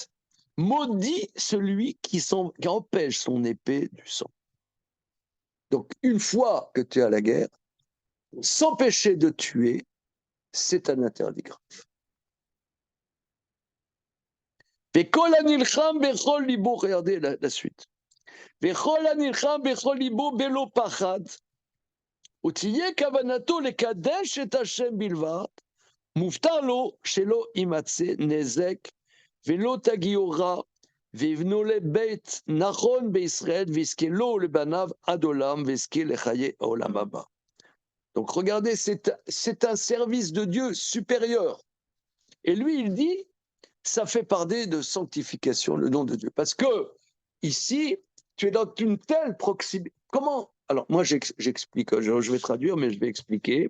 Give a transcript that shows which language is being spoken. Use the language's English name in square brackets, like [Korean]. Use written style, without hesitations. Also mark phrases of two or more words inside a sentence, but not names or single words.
[French] Maudit celui qui empêche son épée du sang. Donc, une fois que tu es à la guerre, s'empêcher de tuer, c'est un interdit grave. Regardez la suite. [Hebrew] מובטח לו שלא יימצא נזק ולא תגיעו רע ויבנו לבית נכון בישראל ויזכה לו ולבניו עד עולם ויזכה לחיי העולם הבא. [French] Donc regardez, c'est un service de Dieu supérieur. Et lui, il dit, ça fait partie de sanctification, le nom de Dieu. Parce que ici, tu es dans une telle proximité. Comment? Alors moi, j'explique, je vais traduire, mais je vais expliquer.